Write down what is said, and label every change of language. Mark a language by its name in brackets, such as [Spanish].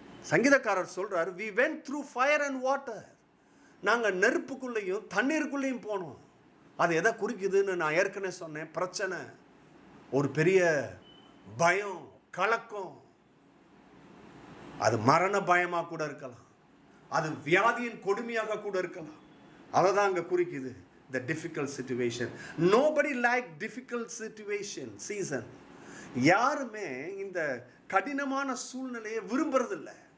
[Tamil] சங்கீதக்காரர் சொல்றார், [English] we went through fire and water. [Tamil] நாங்கள் நெருப்புக்குள்ளேயும் தண்ணீருக்குள்ளேயும் போனோம். அது எதை குறிக்குதுன்னு நான் ஏற்கனவே சொன்னேன். பிரச்சனை, ஒரு பெரிய பயம், கலக்கம், அது மரண பயமாக கூட இருக்கலாம், அது வியாதியின் கொடுமையாக கூட இருக்கலாம். அதை தான் அங்கே குறிக்குது. [English] The difficult situation. Nobody like difficult situation season. [Tamil] யாருமே இந்த கடினமான சூழ்நிலையை விரும்புறதில்லை.